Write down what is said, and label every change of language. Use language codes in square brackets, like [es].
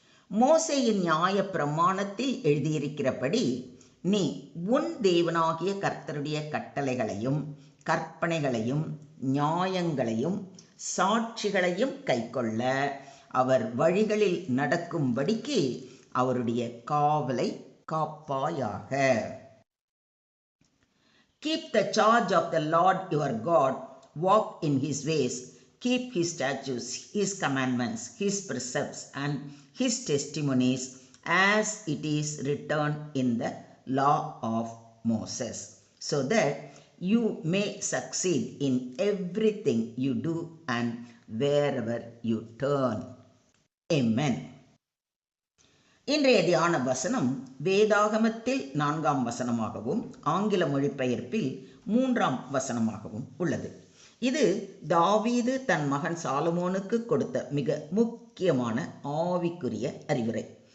[ta] மோசேயின் நியாய பிரமாணத்தில் எழுதியிருக்கிறபடி நீ உன் தேவனாகிய கர்த்தருடைய கட்டளைகளையும் கற்பனைகளையும் நியாயங்களையும் சாட்சிகளையும் கைக்கொள்ள அவர் வழிகளில் நடக்கும்படிக்கு அவருடைய காவலை காப்பாயாக. [en] Keep the charge of the Lord your God, walk in his ways, keep his statutes, his commandments, his precepts, and his testimonies, as it is written in the law of Moses, so that you may succeed in everything you do and wherever you turn. Amen. [ta] இன்றைய தியான வசனம் வேதாகமத்தில் 4 வசனமாகவும் ஆங்கில மொழிபெயர்ப்பில் 3 வசனமாகவும் உள்ளது. இது தாவீது தன் மகன் சாலமோனுக்கு கொடுத்த மிக முக்கியமான ஆவிக்குரிய அறிவுரை.